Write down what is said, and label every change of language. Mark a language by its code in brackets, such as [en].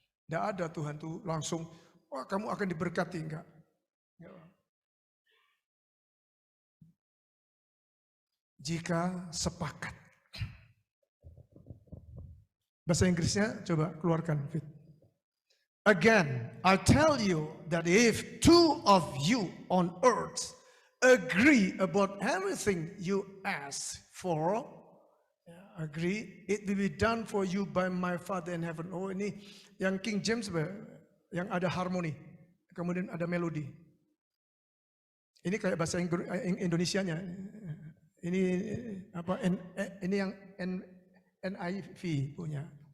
[id] Tidak ada Tuhan tuh langsung, wah kamu akan diberkati, enggak. Jika sepakat. Bahasa Inggrisnya coba keluarkan, Fit. [en] Again, I tell you that if two of you on earth agree about everything you ask for, agree, it will be done for you by my Father in heaven. [id] Oh, ini yang King James, yang ada harmoni, kemudian ada melodi. Ini kayak bahasa Indonesianya. Ini apa? Ini yang NIV punya.